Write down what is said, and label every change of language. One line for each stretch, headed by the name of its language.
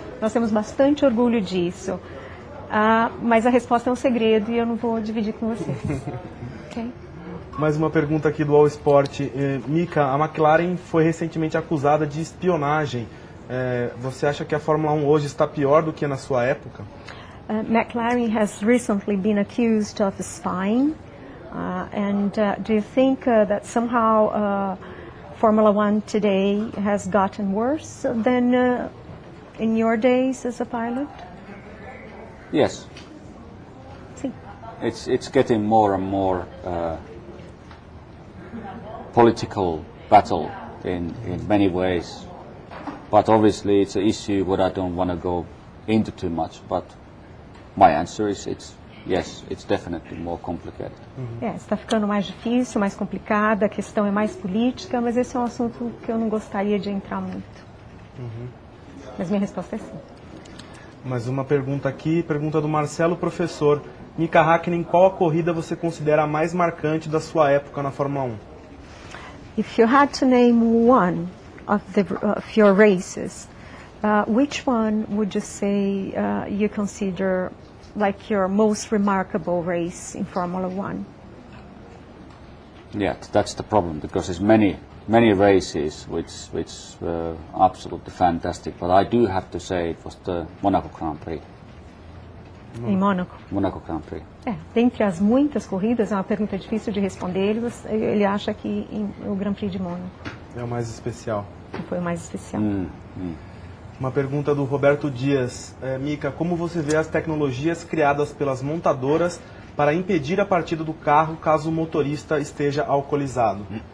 Portuguese: Nós temos bastante orgulho disso. Mas a resposta é um segredo e eu não vou dividir com vocês.
English: Okay?
Portuguese: Mais uma pergunta aqui do UOL Sport. Mika, a McLaren foi recentemente acusada de espionagem. Você acha que a Fórmula 1 hoje está pior do que na sua época?
English: McLaren has recently been accused of spying. Do you think that somehow Formula 1 today has gotten worse than in your days as a pilot? Yes.
Portuguese: Sim.
English: It's getting more and more political battle in many ways. But obviously it's an issue what I don't want to go into too much. But my answer is yes, it's definitely more complicated.
Portuguese: Está ficando mais difícil, mais complicada, a questão é mais política, mas esse é um assunto que eu não gostaria de entrar muito. Mas minha resposta é sim. Mais uma pergunta aqui, pergunta do Marcelo, professor. Mika Häkkinen, qual a corrida você considera a mais marcante da sua época na Fórmula 1?
English: If you had to name one of your races, which one would you say you consider like your most remarkable race in Formula 1? Yeah, that's the problem, because there's many races which were absolutely fantastic, but I do have to say it was the Monaco Grand Prix.
Portuguese: Em Mônaco?
English: Monaco Grand Prix.
Portuguese: Dentre as muitas corridas, é uma pergunta difícil de responder, ele acha que o Grand Prix de Mônaco. É o mais especial. Foi o mais especial. Uma pergunta do Roberto Dias. Mika, como você vê as tecnologias criadas pelas montadoras para impedir a partida do carro caso o motorista esteja alcoolizado?